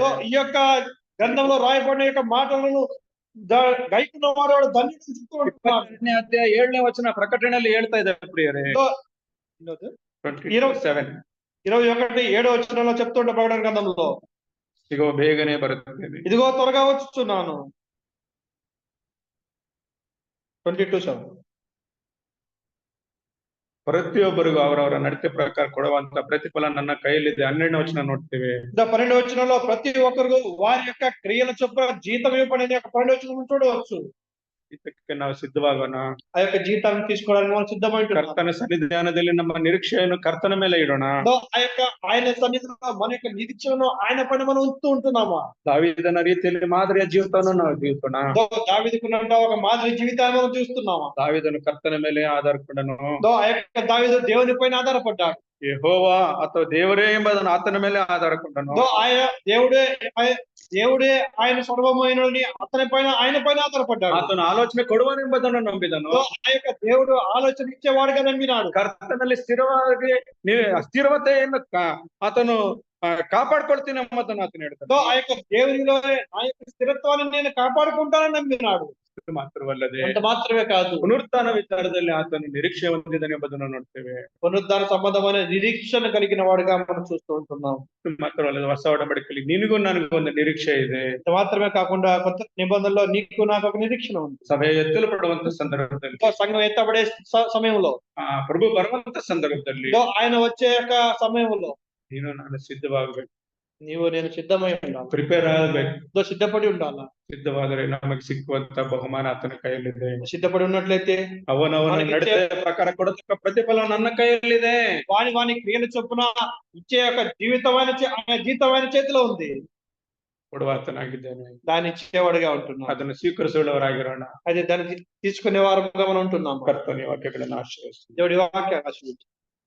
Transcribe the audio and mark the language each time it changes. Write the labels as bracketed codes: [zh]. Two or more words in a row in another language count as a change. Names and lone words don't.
[te] ఈ యొక్క గ్రంథంలో రాయబడిన యొక్క మాటలను గైకున్న వాడు ధన్యుడు చెప్తూ ఉంటున్నాడు. [kn] 27ನೇ ಅಧ್ಯಾಯ 7ನೇ ವಚನ ಪ್ರಕಟಣೆಯಲ್ಲಿ ಹೇಳ್ತಾ ಇದೆ ಪ್ರಿಯರೇ. [te] 21-7వ వచనంలో చెప్తుంటే ప్రకటన గ్రంథంలో, [kn] ఇగో ಬೇಗನೆ ಬರುತ್ತೇನೆ, [te] ఇదిగో త్వరగా వచ్చుచున్నాను. 22:7 [kn] ಪ್ರತಿಯೊಬ್ಬರಿಗೂ ಅವರವರ ನಡತೆ ಪ್ರಕಾರ ಕೊಡುವಂತ ಪ್ರತಿಫಲ ನನ್ನ ಕೈಯಲ್ಲಿದೆ. 12ನೇ ವಚನ ನೋಡ್ತೀವಿ. [te] 12వ వచనంలో ప్రతి ఒక్కరు వారి యొక్క క్రియల చొప్పున జీతం ఇవ్వబడింది. 12వ వచనం చూడవచ్చు. [kn] ಇದಕ್ಕೆ ನಾವು ಸಿದ್ಧವಾಗೋಣ. [te] ఆ యొక్క జీతాన్ని తీసుకోవడానికి మనం సిద్ధమై ఉంటున్నాం. [kn] ಕರ್ತನ ಸನ್ನಿಧಾನದಲ್ಲಿ ನಮ್ಮ ನಿರೀಕ್ಷೆಯನ್ನು ಕರ್ತನ ಮೇಲೆ ಇಡೋಣ. [te] ఆ యొక్క ఆయన సన్నిధిలో మన యొక్క నిరీక్షణను ఆయన పైన మనం ఉంచుతూ ఉంటున్నామా? [kn] ದಾವೀದನ ರೀತಿಯಲ್ಲಿ ಮಾದರಿಯ ಜೀವಿತವನ್ನು ನಾವು ಜೀವಿಸೋಣ. [te] దావీదుకున్నంత ఒక మాదిరి జీవితాన్ని మనం చూస్తున్నామా? [kn] దావీదను కರ್ತನ ಮೇಲೆ ಆಧಾರಪಡನು. [te] ఆ యొక్క దావీదు దేవుని పైన ఆధారపడ్డాడు. [kn] ಯೆಹೋವ ಅಥವಾ ದೇವರೇ ಎಂಬುದನ್ನು ಆತನ ಮೇಲೆ ಆಧಾರಕೊಂಡನು. [te] ఆయన దేవుడే ఆయన సర్వమైనని ఆయన పైన ఆధారపడ్డాడు. [kn] ಆತನು ಆಲೋಚನೆ ಕೊಡುವನೆಂಬುದನ್ನು ನಂಬಿದನು. [te] ఆ యొక్క దేవుడు ఆలోచన ఇచ్చేవాడుగా నమ్మినాడు. [kn] ಕರ್ತನಲ್ಲಿ ಸ್ಥಿರವಾಗಿ ಸ್ಥಿರತೆಯನ್ನು ಆತನು కాపాడుకొಳ್ತೀನಿ ಎಂಬುದನ್ನು ಆತನು ಹೇಳ್ತಾನೆ. [te] ఆ యొక్క దేవునిలో ఆ యొక్క స్థిరత్వాన్ని నేను కాపాడుకుంటానని నమ్మినాడు. [kn] ಮಾತ್ರವಲ್ಲದೆ [te] అంత మాత్రమే కాదు, [kn] ಪುನರುತ್ಥಾನ ವಿಚಾರದಲ್ಲಿ ಆತನು ನಿರೀಕ್ಷೆ ಹೊಂದಿದ್ದಾನೆ ಎಂಬುದನ್ನು ನೋಡ್ತೇವೆ. [te] పునరుద్ధాన సంబంధమైన నిరీక్షణ కలిగిన వాడుగా మనం చూస్తూ ఉంటున్నాం. [kn] ಮಾತ್ರವಲ್ಲದೆ ಹೊಸ ಒಡಂಬಡಿಕೆಯಲ್ಲಿ ನಿನಗೂ ನನಗೂ ಒಂದು ನಿರೀಕ್ಷೆ ಇದೆ. [te] ఇంత మాత్రమే కాకుండా కొత్త నిబంధనలో నీకు నాకు ఒక నిరీక్షణ ఉంది. [kn] ಸಭೆ ಎತ್ತಲ್ಪಡುವಂತ ಸಂದರ್ಭದಲ್ಲಿ, [te] సంఘం ఎత్తబడే సమయంలో, [kn] ಪ್ರಭು ಬರುವಂತ ಸಂದರ್ಭದಲ್ಲಿ, [te] ఆయన వచ్చే యొక్క సమయంలో [kn] ನೀನು ನಾನು ಸಿದ್ಧವಾಗಬೇಕು. [te] నీవు నేను సిద్ధమై ఉండాలి, [kn] ಪ್ರಿಪೇರ್ ಆಗಬೇಕು. [te] సిద్ధపడి ఉండాలా. [kn] ಸಿದ್ಧವಾದರೆ ನಮಗೆ ಸಿಕ್ಕುವಂತ ಬಹುಮಾನ ಆತನ ಕೈಯಲ್ಲಿದೆ. [te] సిద్ధపడి ఉన్నట్లయితే [kn] ಅವನವನ ನಡತೆ ಪ್ರಕಾರ ಕೊಡತಕ್ಕ ಪ್ರತಿಫಲ ನನ್ನ ಕೈಯಲ್ಲಿದೆ. [te] వాని క్రియల చొప్పున ఇచ్చే యొక్క జీవితమైన చేతిలో ఉంది. [kn] ಕೊಡುವಾತನಾಗಿದ್ದೇನೆ. [te] దాన్ని ఇచ్చేవాడుగా ఉంటున్నాం. [kn] ಅದನ್ನು ಸ್ವೀಕರಿಸುವವರಾಗಿರೋಣ. [te] అదే దాన్ని తీసుకునే వారుగా మనం ఉంటున్నాం. [kn] ಕರ್ತನ ವಾಕ್ಯಗಳನ್ನು ಆಶ್ರಯಿಸಿ [te] దేవుడి వాక్యాన్ని ఆశీర్వదించు.